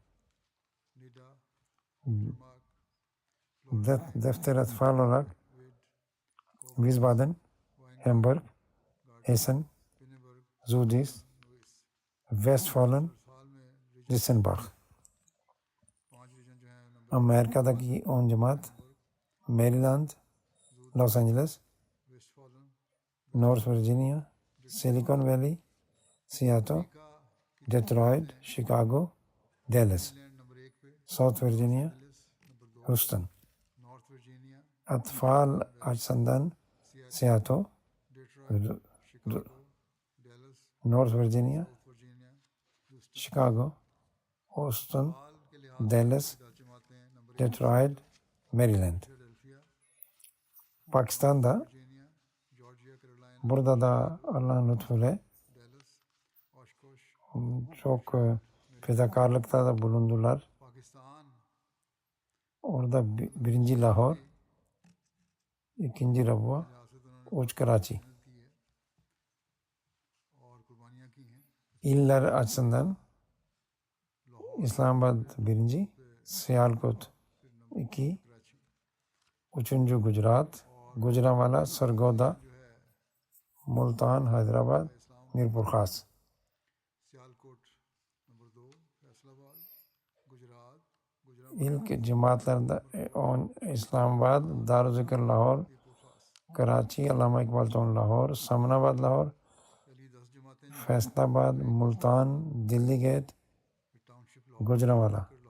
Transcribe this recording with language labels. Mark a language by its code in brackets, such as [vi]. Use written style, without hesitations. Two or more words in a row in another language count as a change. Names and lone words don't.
[tr] Defter atfal olarak Wiesbaden, Hamburg, Essen, Zudis, Westfalen, Rissenbach. Amerika'daki 10 cemaat: Maryland, Los Angeles, North Virginia, Silicon Valley, Seattle, Detroit, Chicago, Dallas, South Virginia, Houston. Atfal açısından Seattle, North Virginia, Chicago, Houston, Dallas, Detroit, Maryland. Pakistan'da burada da Allah'ın lütfuyla çok fedakarlıkta da bulundular. Orada birinci Lahore, ikinci Rabwa, üç Karachi. İller açısından İslamabad birinci, Sialkot 2, üçüncü Gujarat, Gujranwala, Sargodha, Multan, Hyderabad, Mirpur Khas. İlk cemaatlerinde İslamabad, Daruzikr Lahore, Karachi, Allama Iqbal Town Lahore, Samanabad Lahore, Faisalabad, Multan, Delhi Gate, Gujranwala.